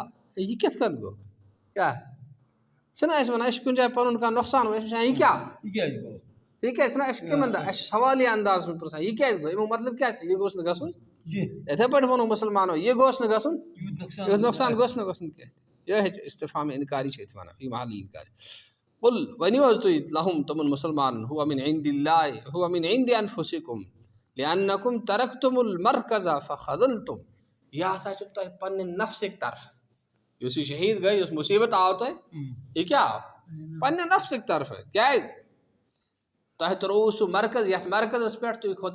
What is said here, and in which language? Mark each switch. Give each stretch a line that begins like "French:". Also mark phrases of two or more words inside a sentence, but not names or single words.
Kashmiri: یہ کِتھ کٔنۍ گوٚو کیٛاہ چھِنہ أسۍ وَنان أسۍ چھِ کُنہِ جایہِ پَنُن کانٛہہ نۄقصان أسۍ وٕچھان یہِ کیٛاہ چھِنہ اَسہِ کَمہِ انداز اَسہِ چھِ سوالیہ اندازس منٛز پرٛژھان یہِ کیٛازِ گوٚو اَمیُک مطلب کیٛاہ چھُ یہِ گوٚژھ نہٕ گژھُن یِتھَے پٲٹھۍ ووٚنُکھ مُسلمانو یہِ گوٚژھ نہٕ گژھُن یُتھ نۄقصان گوٚژھ نہٕ گژھُن کینٛہہ یہِ استفہام انکاری چھِ أتھۍ وَنان فی محل انکاری قل ؤنِو حظ تُہۍ لہُم تِمن مُسلمانن
Arabic: ہُوَ من عند اللہ ہُوَ من عند انفسکم لأنکم ترکتم المرکز فخذلتم
Kashmiri: یہ ہسا چھُ تۄہہِ پننہِ نفسٕکۍ طرفہٕ یُس یہِ شہید گٔے یُس مصیبت آو تۄہہِ یہِ کیٛاہ آو پننہِ نفسٕکۍ طرفہٕ کیٛازِ تۄہہِ ترٛووُ سُہ مرکز یتھ مرکزس پٮ۪ٹھ تُہۍ